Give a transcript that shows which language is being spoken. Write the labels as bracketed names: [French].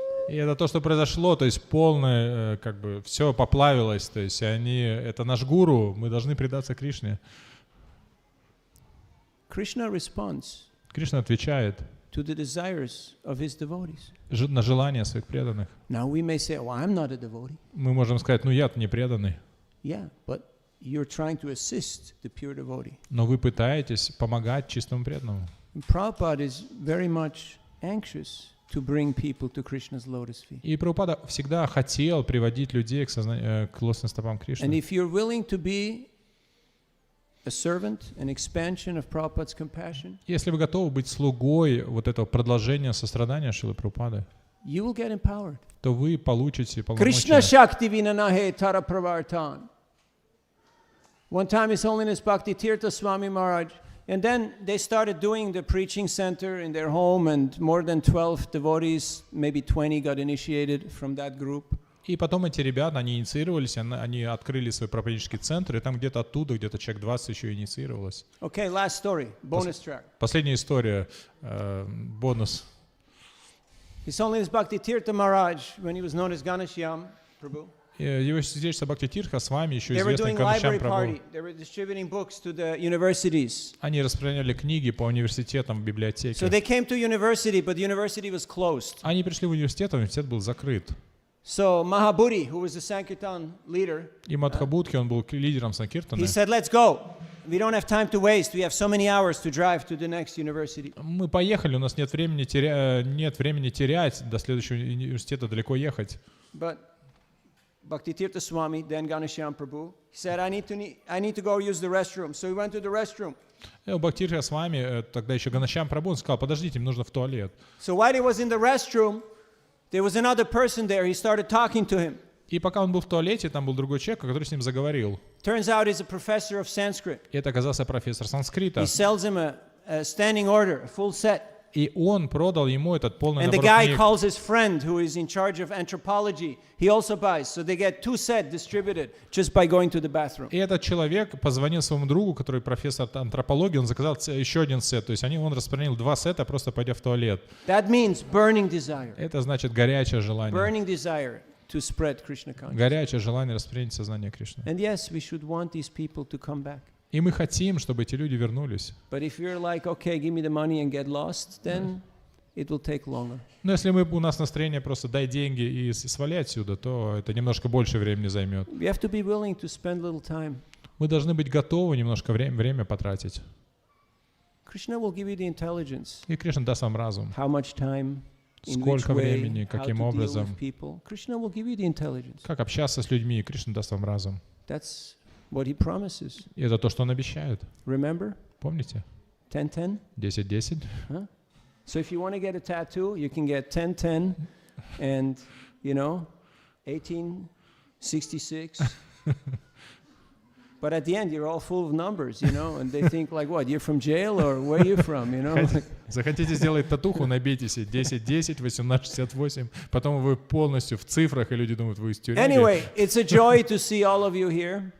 [Russian] И это то, что произошло, то есть полное, как бы, все поплавилось, то есть они, это наш гуру, мы должны предаться Кришне. [English] Krishna responds [Russian] Кришна отвечает [English] to the desires of his devotees. [Russian] На желания своих преданных. [English] Now we may say, well, I'm not a devotee. [Russian] Мы можем сказать, ну я-то не преданный. [English] Yeah, but you're trying to assist the pure devotee. [Russian] Но вы пытаетесь помогать чистому преданному. [English] And Prabhupada is very much anxious to bring people to Krishna's lotus feet. [Russian] И Прабхупада всегда хотел приводить людей к лотосным стопам Кришны. [English] And if you're willing to be a servant, an expansion of Prabhupada's compassion, [Russian] Если вы готовы быть слугой вот этого продолжения сострадания Шрилы Прабхупады, [English] you will get empowered. [Russian] то вы получите [English] Krishna [Russian] полномочия. [Bangla] Shakti Vinanahe Tara Pravartan. [English] One time His Holiness Bhakti Tirtha Swami Maharaj, and then they started doing the preaching center in their home, and more than 12 devotees, maybe 20 got initiated from that group. [Russian] И потом эти ребята, они инициировались, они открыли свой проповеднический центр, и там где-то оттуда, где-то человек 20 еще инициировалось. [English] Okay, last story, bonus track. [Russian] Последняя история, бонус. [English] His Holiness Bhakti Tirtha Maharaj, when he was known as Ganashyam Prabhu, [Russian] Его святейшество Бхакти Тиртха с вами, еще [English] they were [Russian] известный [English] doing [Russian] Ганашьям [English] library [Russian] Прабху. [English] party. They were distributing books to the universities. [Russian] Они распространяли книги по университетам, в библиотеке. [English] So they came to university, but the university was closed. [Russian] Они пришли в университет, а университет был закрыт. [English] So Mahabudhi, who was the Sankirtan leader, [Russian] И Мадхабудхи, он был лидером Санкиртана. [English] he said, let's go. We don't have time to waste. We have so many hours to drive to the next university. [Russian] Мы поехали, у нас нет времени терять, до следующего университета далеко ехать. [English] But Bhakti Tirtha Swami, then Ganashyam Prabhu, he said, I need to go use the restroom. So he went to the restroom. [Russian] У Бхактирха с вами, тогда еще Ганашьям Прабху, он сказал, подождите, мне нужно в туалет. [English] So while he was in the restroom, there was another person there. He started talking to him. [Russian] И пока он был в туалете, там был другой человек, который с ним заговорил. [English] Turns out he's a professor of Sanskrit. [Russian] И это оказался профессор санскрита. [English] He sells him a standing order, a full set. [Russian] И он продал ему этот полный [English] And the [Russian] набор [English] guy [Russian] книг. [English] calls his friend who is in charge of anthropology. He also buys. So they get 2 sets distributed just by going to the bathroom. [Russian] И этот человек позвонил своему другу, который профессор антропологии, он заказал еще один сет. То есть он распространил 2 сета, просто пойдя в туалет. [English] That means burning desire. [Russian] Это значит горячее желание. [English] Burning desire to spread Krishna consciousness. [Russian] Горячее желание распространить сознание Кришны. [English] And yes, we should want these people to come back. [Russian] И мы хотим, чтобы эти люди вернулись. [English] But if you're like, okay, give me the money and get lost, then it will take longer. [Russian] Но если у нас настроение просто дай деньги и свали отсюда, то это немножко больше времени займет. [English] We have to be willing to spend a little time. [Russian] Мы должны быть готовы немножко время потратить. [English] Krishna will give you the intelligence. [Russian] И Кришна даст вам разум. [English] How much time, in which [Russian] Сколько [English] way, [Russian] времени, [English] how to [Russian] каким [English] deal [Russian] образом, [English] with people. Krishna will give you the intelligence. [Russian] как общаться с людьми, и Кришна даст вам разум. [English] That's what he promises. [Russian] И это то, что он обещает. [English] Remember? [Russian] Помните? [English] 10-10? 10-10. Huh? So if you want to get a tattoo, you can get 10-10 and, 1866. But at the end, you're all full of numbers, and they think like, what, you're from jail or where are you from, [Russian] Захотите сделать татуху, набейте себе 10-10, 18-68, потом вы полностью в цифрах, и люди думают, вы из тюрьмы. [English] Anyway, it's a joy to see all of you here.